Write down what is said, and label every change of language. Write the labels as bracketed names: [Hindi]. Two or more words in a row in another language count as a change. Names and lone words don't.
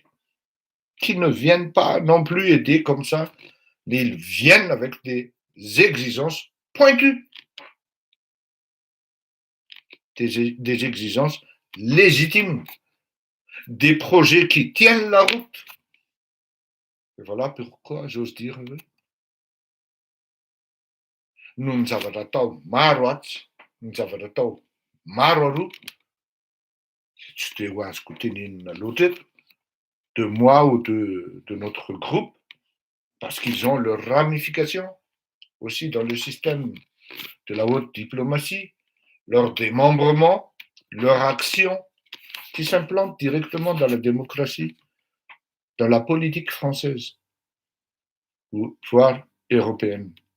[French] Qui ne viennent pas non plus aider comme ça, mais ils viennent avec des exigences pointues. Des exigences légitimes. Des projets qui tiennent la route. Et voilà pourquoi j'ose dire [Malagasy] noho ny zavatra atao maro atsy, ny zavatra atao maro aroa, tsy de ho azoko tenenina loatra eto, [French] de moi ou de notre groupe, parce qu'ils ont leurs ramifications aussi dans le système de la haute diplomatie, leur démembrement, leur action qui s'implante directement dans la démocratie, dans la politique française, voire européenne.